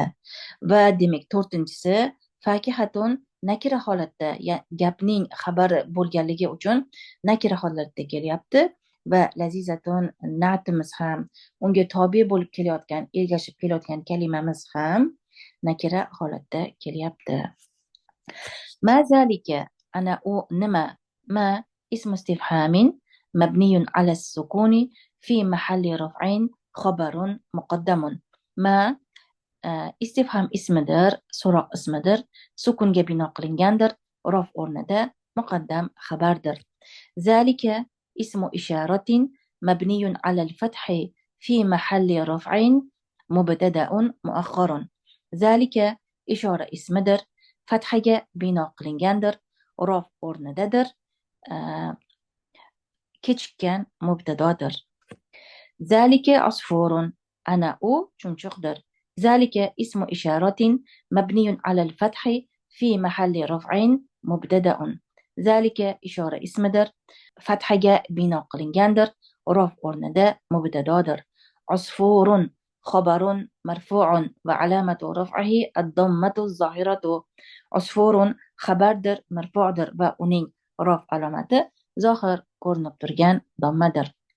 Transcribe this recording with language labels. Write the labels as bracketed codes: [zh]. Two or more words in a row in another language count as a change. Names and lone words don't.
[uz] Va demak to'rtinchisi fakihatun nakira holatda, gapning xabari bo'lganligi uchun nakira holatda kelyapti va lazizatun na'timiz ham, unga tobe bo'lib kelayotgan, ergashib kelayotgan kalimamiz ham nakira holatda kelyapti. [ar] ما ذلك, [uz] ana u nima? [ar] ما اسم استفهام مبني على السكون في محل رفع خبر مقدم. [uz] Ma istifham ismidir, so'roq ismidir, sukunga bino qilingandir, rof o'rnida muqaddam xabardir. [ar] ذلك اسم إشارة مبني على الفتح في محل رفع مبتدأ مؤخر. [uz] Zalika ishora ismidir, fathaga bino qilingandir, rof o'rnidadir, kechikkan mubtadodir. [ar] ذلك عصفور, [uz] ana u chumchuqdir. [ar] ذلك اسم إشارة مبني على الفتح في محل رفع مبتدأ. [uz] Zalika ishora ismidir, fathaga bino qilingandir, rof o'rnida mubtadodir. [ar] عصفور خبر مرفوع وعلامة رفعه الضمة الظاهرة. [uz] Asfurun xabardir, marfu'dir va uning rof alomati zohir ko'rinib turgan dammadir.